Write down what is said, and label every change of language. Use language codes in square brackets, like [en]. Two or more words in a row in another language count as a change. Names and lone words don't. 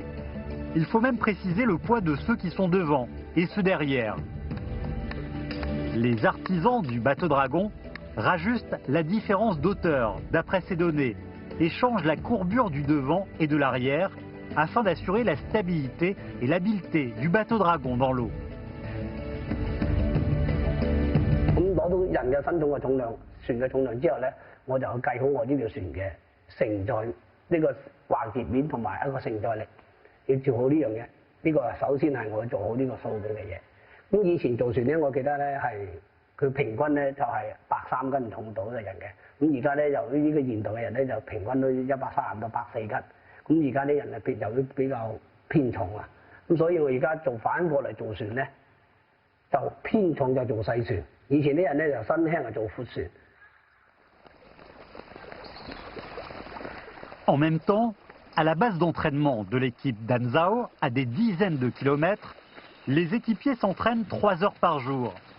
[fr] Il faut même préciser le poids de ceux qui sont devant et ceux derrière. Les artisans du bateau dragon rajustent la différence d'auteur d'après ces données et changent la courbure du devant et de l'arrière afin d'assurer la stabilité et l'habileté du bateau dragon dans l'eau. [yue] 咁攞到人嘅身重嘅重量、船嘅重量之後咧，我就計好我呢條船嘅承載呢個橫截面同埋一個承載力，要做好呢樣嘢。呢個首先係我做好呢個數據嘅嘢。咁以前做船咧，我記得咧係佢平均咧就係103斤重到嘅人嘅。咁而家咧由於呢個現代嘅人咧就平均都130到104斤。咁而家啲人係由於比較偏重啊，咁所以我而家做反過嚟做船咧，就偏重就做細船。以前啲人咧就身輕就做闊船。 [fr] En même temps, à la base d'entraînement de l'équipe d'Anzao, à des dizaines de kilomètres, les équipiers s'entraînent 3 heures par jour.